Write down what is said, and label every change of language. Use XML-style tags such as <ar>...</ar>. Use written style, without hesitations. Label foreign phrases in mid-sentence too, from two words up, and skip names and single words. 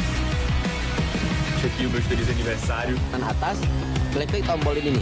<pt>Check aqui o meu feliz aniversário.</pt> <id>Kan atas, klik tombol ini nih.</id>